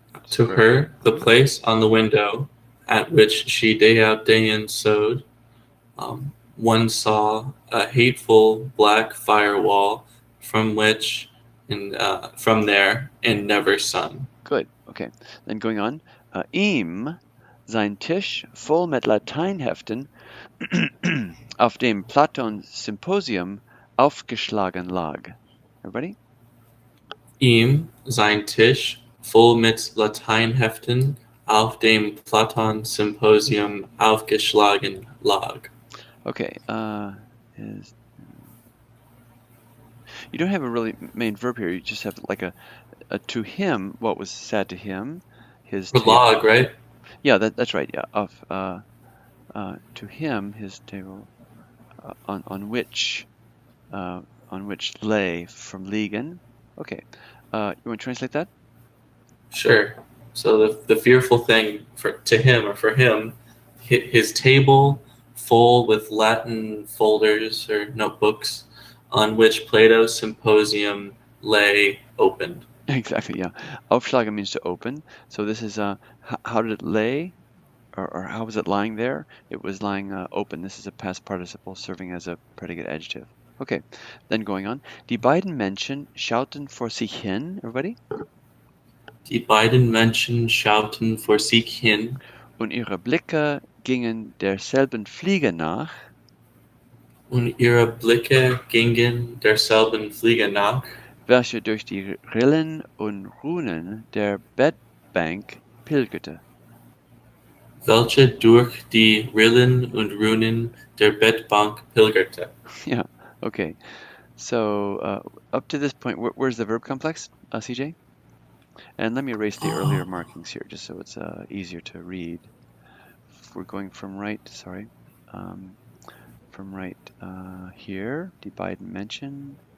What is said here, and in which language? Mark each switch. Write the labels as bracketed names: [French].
[English] To her, the place on the window at which she day out, day in sewed. One saw a hateful black firewall from which, and from there, and never sun. Good. Okay. Then going on. [German] Ihm sein Tisch voll mit Lateinheften auf dem Platon-Symposium aufgeschlagen lag. [English] Everybody? [German] Ihm sein Tisch voll mit Lateinheften auf dem Platon-Symposium aufgeschlagen lag. [English] Okay. You don't have a really main verb here. You just have like a to him, what was said to him, his table. Log, right? Yeah, that's right. Yeah, of to him, his table on which lay from liegen. Okay. You want to translate that? Sure. So the fearful thing to him or for him, his table full with Latin folders or notebooks on which Plato's Symposium lay opened. Exactly, yeah. Aufschlagen means to open. So this is how did it lay, or how was it lying there? It was lying open. This is a past participle serving as a predicate adjective. Okay, then going on. [German] Die beiden Menschen schauten vor sich hin. [English] Everybody? [German] Die beiden Menschen schauten vor sich hin. Und ihre Blicke gingen derselben Fliege nach. Und ihre Blicke gingen derselben Fliege nach, welche durch die Rillen und Runen der Bettbank pilgerte. Welche durch die Rillen und Runen der Bettbank pilgerte. [English] Yeah, okay. So up to this point, where's the verb complex, CJ? And let me erase the earlier markings here, just so it's easier to read. We're going from right, sorry. From right here, [German] die beiden Menschen.